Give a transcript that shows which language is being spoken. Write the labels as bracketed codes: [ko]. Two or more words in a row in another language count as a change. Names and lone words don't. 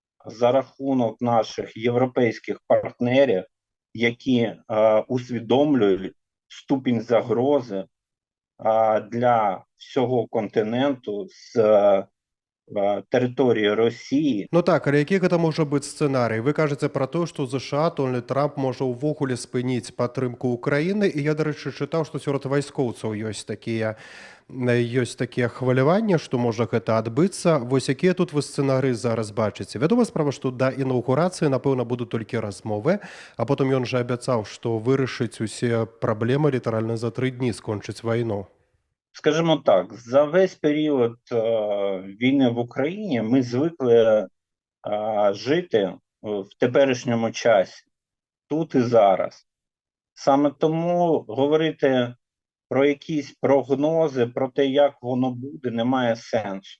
[uk] за рахунок наших європейських партнерів, які усвідомлюють ступінь загрози для всього континенту з території Росії. [be] Ну так, але які гэта можа быць сцэнарый? Вы кажаце пра тое, што ЗША Дональд Трамп можа ўвогуле спыніць падтрымку Украіны, і я, дарэчы, чытаў, што сярод вайскоўцаў ёсць такія хваляванні, што можа гэта адбыцца. Вось якія тут вы сцэнарыі зараз бачыце? Вядома справа, што да інаўгурацыі, напэўна, будуць толькі размовы, а потым ён жа абяцаў, што вырашыць усе праблемы літаральна за 3 дні скончыць вайну. [uk] Скажімо так, за весь період війни в Україні ми звикли жити в теперішньому часі, тут і зараз. Саме тому говорити про якісь прогнози, про те, як воно буде, немає сенсу.